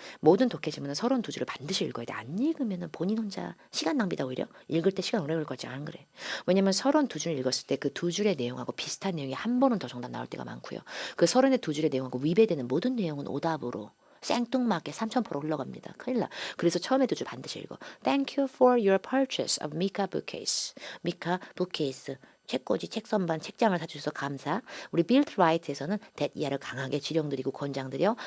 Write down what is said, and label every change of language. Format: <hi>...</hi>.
<ko>모든 독해지문은 서론 두 줄을 반드시 읽어야 돼. 안 읽으면 본인 혼자 시간 낭비다 오히려. 읽을 때 시간 오래 걸릴 거지. 안 그래. 왜냐면 서론 두 줄 읽었을 때 그 두 줄의 내용하고 비슷한 내용이 한 번은 더 정답 나올 때가 많고요. 그 서론의 두 줄의 내용하고 위배되는 모든 내용은 오답으로 생뚱맞게 3,000% 흘러갑니다. 큰일 나. 그래서 처음에 두 줄 반드시 읽어.</ko> <en>Thank you for your purchase of Mika bookcase. Mika bookcase.</en> <ko>책꽂이, 책 선반, 책장을 사주셔서 감사. 우리 Built Right에서는 that 이하를 강하게 지령드리고 권장드려.</ko>